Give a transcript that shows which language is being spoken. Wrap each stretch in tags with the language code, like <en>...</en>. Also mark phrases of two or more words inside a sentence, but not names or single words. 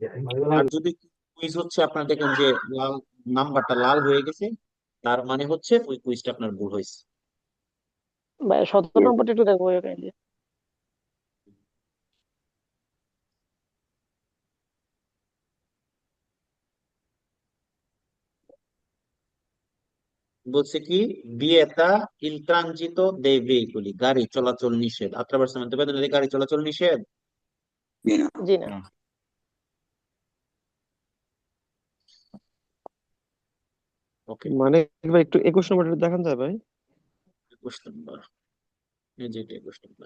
<bn>আর যদি কুইজ হচ্ছে আপনার দেখেন যে লাল নাম্বারটা লাল হয়ে গেছে, তার মানে হচ্ছে ওই কুইজটা আপনার ভুল হয়েছে। ভাইয়া 17 নম্বরটা একটু দেখবো ভাইয়া কাইন্ডলি। বলছে কি</bn> <it>vieta il transito dei veicoli,</it> <bn>গাড়ি চলাচল নিষেধ।</bn> <it>attraversamento pedonale,</it> <bn>গাড়ি চলাচল নিষেধ। জি না ওকে মানে ভাই একটু 21 নম্বরটা দেখান যায় ভাই? 21 নম্বর, এই যে 21 নম্বর।</bn>